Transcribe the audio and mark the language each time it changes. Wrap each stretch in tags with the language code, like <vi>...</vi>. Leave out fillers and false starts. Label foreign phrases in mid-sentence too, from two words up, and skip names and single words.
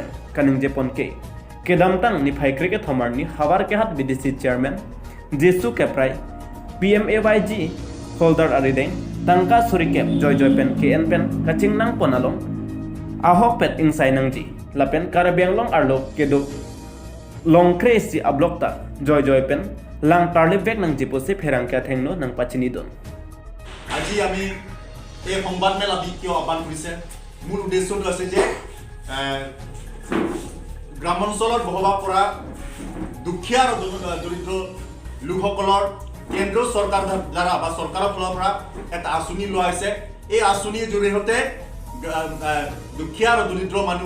<mjw>kaning jepon ke kedamtang ni phaikrege thomarni hawar ke hat</mjw> <en>BDC chairman</en> <mjw>jesu keprai PMAYG holder arideng tangka surikep joy pen KN pen kaching nang ponalong ahok pet insai nangji lapen karabenglong arlo kedo long crazy ablokta joy pen lang tarlip bek nang jiposi pherang kya thengno nang pachini don</mjw> <as>আজি আমি এই সংবাদ মেলা কিয় আহ্বান কৰিছে মূল উদ্দেশ্যটো আছে যে গ্ৰামাঞ্চলত বসবাস কৰা দুখীয়া আৰু দৰিদ্ৰ লোকসকলৰ কেন্দ্ৰীয় চৰকাৰ দ্বাৰা বা চৰকাৰৰ ফালৰ পৰা এটা আঁচনি লোৱা হৈছে এই আঁচনিৰ জৰিয়তে দুখীয়া আৰু দৰিদ্ৰ মানুহ</as>